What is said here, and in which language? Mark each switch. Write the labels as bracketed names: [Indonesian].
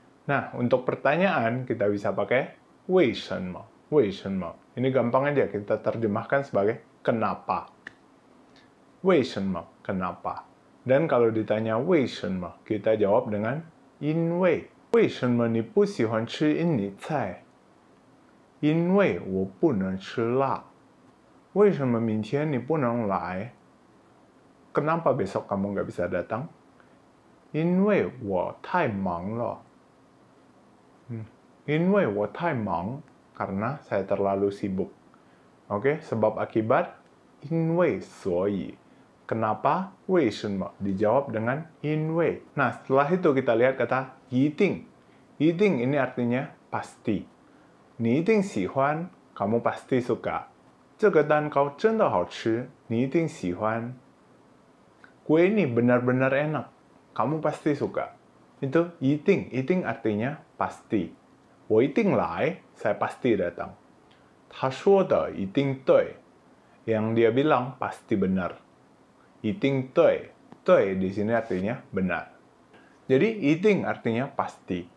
[Indonesian] Nah, untuk pertanyaan kita bisa pakai 为什么. Ini gampang aja kita terjemahkan sebagai kenapa. 为什么, kenapa. Dan kalau ditanya 为什么, kita jawab dengan 因为. [Chinese] 为什么你不喜欢吃印尼菜？因为我不能吃辣。为什么明天你不能来？ [Indonesian] Kenapa besok kamu nggak bisa datang? [Chinese] 因为我太忙了。因为我太忙, [Indonesian] karena saya terlalu sibuk. Oke, sebab akibat 因为所以. Kenapa? 为什么? Dijawab dengan 因为. Nah, setelah itu kita lihat kata 一定. 一定 ini artinya pasti. [Chinese] 你一定喜欢, [Indonesian] kamu pasti suka. [Chinese] 这个蛋糕真的好吃, 你一定喜欢. [Indonesian] Kue ini benar-benar enak, kamu pasti suka. Itu 一定, 一定 artinya pasti. [Chinese] 我一定来, [Indonesian] saya pasti datang. [Chinese] 他说的一定对, [Indonesian] yang dia bilang pasti benar. 一定对, 对 di sini artinya benar. Jadi 一定 artinya pasti.